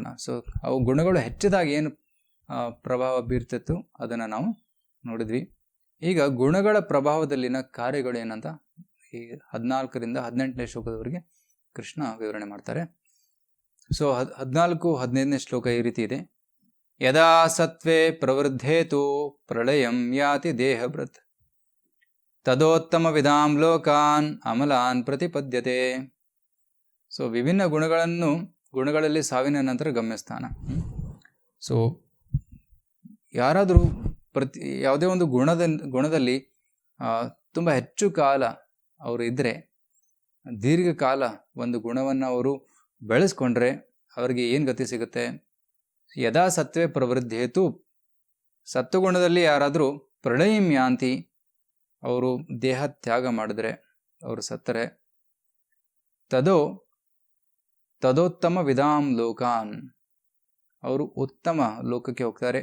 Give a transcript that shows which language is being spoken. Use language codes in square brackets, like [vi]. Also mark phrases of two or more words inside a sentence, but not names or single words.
[kn] ಸೊ ಅವು ಗುಣಗಳು ಹೆಚ್ಚಿದಾಗ ಏನು ಪ್ರಭಾವ ಬೀರ್ತಿತ್ತು ಅದನ್ನು ನಾವು ನೋಡಿದ್ವಿ. ಈಗ ಗುಣಗಳ ಪ್ರಭಾವದಲ್ಲಿನ ಕಾರ್ಯಗಳು ಏನಂತ ಈ 14ರಿಂದ 18ನೇ ಶ್ಲೋಕದವರೆಗೆ ಕೃಷ್ಣ ವಿವರಣೆ ಮಾಡ್ತಾರೆ. ಸೊ 14-15ನೇ ಶ್ಲೋಕ ಈ ರೀತಿ ಇದೆ. [sa] ಯದಾ ಸತ್ವೇ ಪ್ರವೃದ್ಧೇತು ಪ್ರಳಯಂ ಯಾತಿ ದೇಹಭೃತ್ ತದೋತ್ತಮ ವಿಧಾಂ ಲೋಕಾನ್ ಅಮಲಾನ್ ಪ್ರತಿಪದ್ಯತೆ. [kn] ಸೊ ವಿಭಿನ್ನ ಗುಣಗಳಲ್ಲಿ ಸಾವಿನ ನಂತರ ಗಮ್ಯಸ್ಥಾನ. ಸೊ ಯಾರಾದರೂ ಯಾವುದೇ ಒಂದು ಗುಣದಲ್ಲಿ ತುಂಬ ಹೆಚ್ಚು ಕಾಲ ಅವರು ಇದ್ದರೆ, ದೀರ್ಘಕಾಲ ಒಂದು ಗುಣವನ್ನು ಅವರು ಬೆಳೆಸ್ಕೊಂಡ್ರೆ ಅವರಿಗೆ ಏನು ಗತಿ ಸಿಗುತ್ತೆ? [sa] ಯದಾ ಸತ್ವೇ ಪ್ರವೃದ್ಧೇತು, [kn] ಸತ್ವಗುಣದಲ್ಲಿ ಯಾರಾದರೂ [sa] ಪ್ರಳಯಂ ಯಾಂತಿ, [kn] ಅವರು ದೇಹ ತ್ಯಾಗ ಮಾಡಿದ್ರೆ, ಅವರು ಸತ್ತರೆ, [sa] ತದೋತ್ತಮ ವಿಧಾಂ ಲೋಕಾನ್, [kn] ಅವರು ಉತ್ತಮ ಲೋಕಕ್ಕೆ ಹೋಗ್ತಾರೆ.